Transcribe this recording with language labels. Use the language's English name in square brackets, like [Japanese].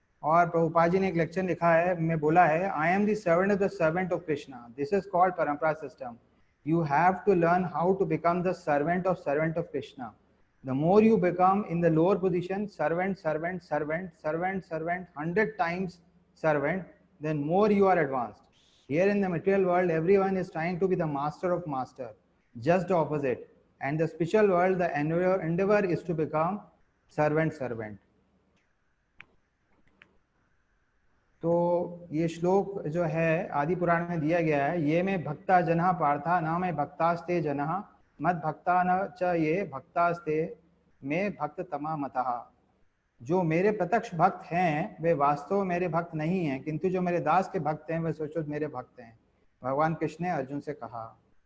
[Hindi] और प्रभुपाद जी ने एक लेक्चर लिखा है, मैं बोला है, [English] I am the servant of the servant of Krishna, this is called parampara system. You have to learn how to become the servant of Krishna. The more you become in the lower position, servant, 100 times servant, then more you are advanced. Here in the material world, everyone is trying to be the master of master, just the opposite. And the spiritual world, the endeavor is to become servant. [Hindi] तो ये श्लोक जो है आदि पुराण में दिया गया है, [Sanskrit] ये में भक्ता जनः पार्था न में भक्तास्ते जनः मद भक्ता न च ये भक्तास्ते में भक्त तमा मतः। [Hindi] जो मेरे प्रत्यक्ष भक्त हैं वे वास्तव मेरे भक्त नहीं हैं, किंतु जो मेरे दास के भक्त हैं वे सोचो मेरे भक्त हैं, भगवान कृष्ण ने अर्जुन से कहा।